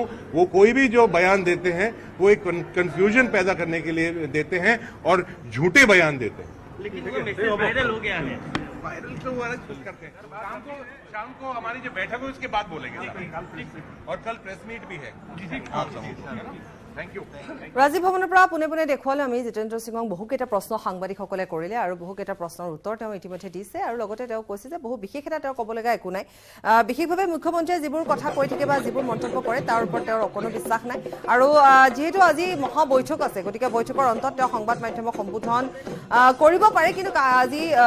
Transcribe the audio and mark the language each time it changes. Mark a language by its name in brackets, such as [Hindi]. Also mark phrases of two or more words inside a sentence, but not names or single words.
[Hindi] वो कोई भी जो बयान देते हैं वो एक कंफ्यूजन पैदा करने के लिए देते हैं और झूठे बयान देते हैं। लेकिन वो मैसेज वायरल हो गया है। वायरल तो वो अलग कुछ करते हैं। शाम को हमारी जो बैठक है उसके बाद बोलेंगे और कल [English] press meet [Hindi] भी है। आप समझो। [English] thank you [Assamese] ৰাজীৱ ভৱনৰ পৰা পোনে পোনে দেখুৱালে আমি জিতেন্দ্ৰ সিঙক বহুকেইটা প্ৰশ্ন সাংবাদিকসকলে কৰিলে আৰু বহুকেইটা প্ৰশ্নৰ উত্তৰ তেওঁ ইতিমধ্যে দিছে আৰু লগতে তেওঁ কৈছে যে বহু বিশেষ এটা তেওঁ ক'ব লগা একো নাই বিশেষভাৱে মুখ্যমন্ত্ৰীয়ে যিবোৰ কথা কৈ থাকে বা যিবোৰ মন্তব্য কৰে তাৰ ওপৰত তেওঁৰ অকণো বিশ্বাস নাই আৰু যিহেতু আজি মহা বৈঠক আছে গতিকে বৈঠকৰ অন্তত তেওঁ সংবাদ মাধ্যমক সম্বোধন কৰিব পাৰে কিন্তু আজি